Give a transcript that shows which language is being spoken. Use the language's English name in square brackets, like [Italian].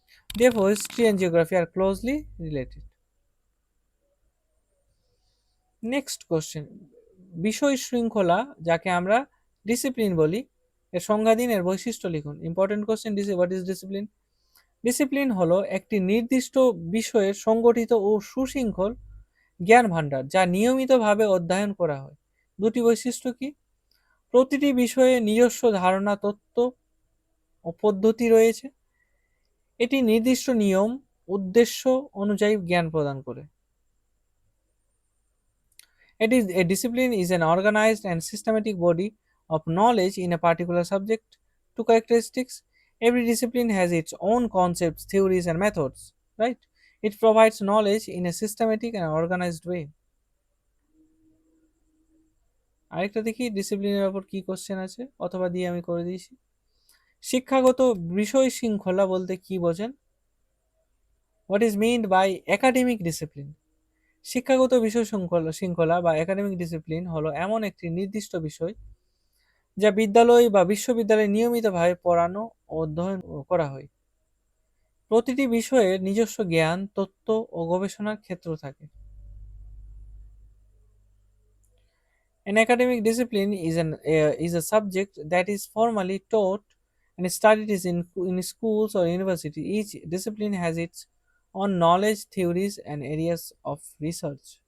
[English] Therefore, history and geography are closely related. [Bangla] Next question, বিষয় শৃঙ্খলা যাকে আমরা ডিসিপ্লিন বলি, এর সংজ্ঞা দিন, এর বৈশিষ্ট্য লিখুন। [English] Important question, what is discipline? [Bangla] Discipline হলো একটি নির্দিষ্ট বিষয়ের সংগঠিত ও সুশৃঙ্খল জ্ঞান ভাণ্ডার যা নিয়মিতভাবে অধ্যয়ন করা হয়। দুটি বৈশিষ্ট্য কি? প্রতিটি বিষয়ে নিজস্ব ধারণা, তত্ত্ব ও পদ্ধতি রয়েছে। এটি নির্দিষ্ট নিয়ম, উদ্দেশ্য অনুযায়ী জ্ঞান প্রদান করে। [English] A discipline is an organized and systematic body of knowledge in a particular subject. Two characteristics: every discipline has its own concepts, theories, and methods. Right? It provides knowledge in a systematic and organized way. [Bangla] আরেকটা দেখি ডিসিপ্লিনের ওপর কি question আছে, অথবা দিয়ে আমি করে দিয়েছি। শিক্ষাগত বিষয় শৃঙ্খলা বলতে কি বোঝেন? [English] What is meant by academic discipline? [Bangla] শিক্ষাগত বিষয় শৃঙ্খলা বা একাডেমিক ডিসিপ্লিন হলো এমন একটি নির্দিষ্ট বিষয় যা বিদ্যালয় বা বিশ্ববিদ্যালয়ে নিয়মিতভাবে পড়ানো ও অধ্যয়ন করা হয়। প্রতিটি বিষয়ের নিজস্ব জ্ঞান, তত্ত্ব ও গবেষণার ক্ষেত্র থাকে। [English] An academic discipline is a subject that is formally taught and studied in schools or university. Each discipline has its own knowledge, theories, and areas of research.